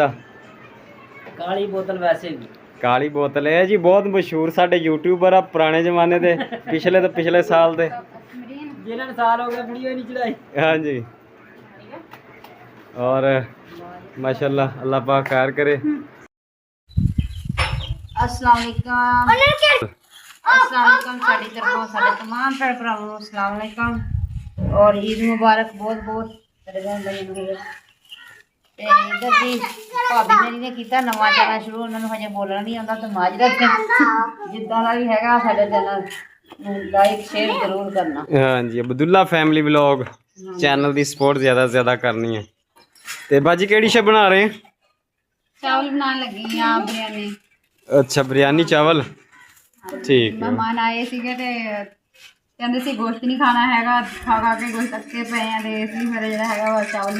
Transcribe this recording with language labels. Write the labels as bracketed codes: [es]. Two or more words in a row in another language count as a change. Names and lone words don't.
[pa] کالی بوتل۔ ویسے بھی کالی بوتل ہے جی، بہت مشہور ساڈے یوٹیوبر آ پرانے زمانے دے، پچھلے توں پچھلے سال دے, جنہیں سال ہو گئے ویڈیو نہیں چڑھائی. ہاں جی اور ماشاءاللہ اللہ پاک خیر کرے. [ar] السلام عليكم, السلام عليكم [pa] ساڈی طرفوں ساڈے تمام بھین بھراواں نوں [ar] السلام عليكم [pa] اور عید مبارک بہت بہت تیرے بھین بھائیوں نوں. تے ادھر جی بھابھی میری نے کیتا نواں چینل شروع، انہوں نے ہجے بولنا نہیں آندا تو معذرت جداں دا بھی ہیگا ساڈے چینل [en] like share [pa] ضرور کرنا. [ur] ہاں جی عبداللہ فیملی ولاگ چینل کی سپورٹ زیادہ سے زیادہ کرنی ہے. [pa] تو باجی کیہڑی شے بنا رہے ہیں? چاول بنانے لگی ہاں بریانی. [ur] اچھا بریانی چاول، ٹھیک ہے. [pa] مہمان آئے سیگے تے کہندے سی گوشت نہیں کھانا ہیگا، کھا کھا کے گوشت اکے پے ہیں تے اس لیے میرا جیہڑا ہیگا وا چاول